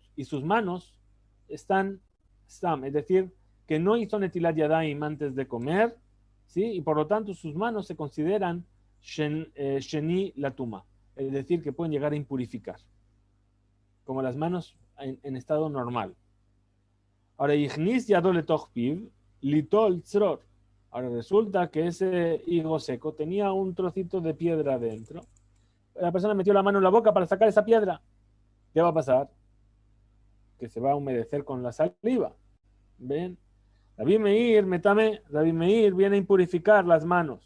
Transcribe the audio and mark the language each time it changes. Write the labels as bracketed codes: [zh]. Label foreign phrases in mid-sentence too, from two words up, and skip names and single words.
[es] Y sus manos están stam, es decir, que no hizo [he] netilat yadaim [es] antes de comer, ¿sí? Y por lo tanto sus manos se consideran [he] sheni latuma, [es] es decir, que pueden llegar a impurificar, como las manos en estado normal. Ahora, [he] Ignis yadole tochpiv, litol tzror. [es] Ahora resulta que ese higo seco tenía un trocito de piedra dentro. La persona metió la mano en la boca para sacar esa piedra. ¿Qué va a pasar? Que se va a humedecer con la saliva. ¿Ven? Rabbi Meir viene a impurificar las manos.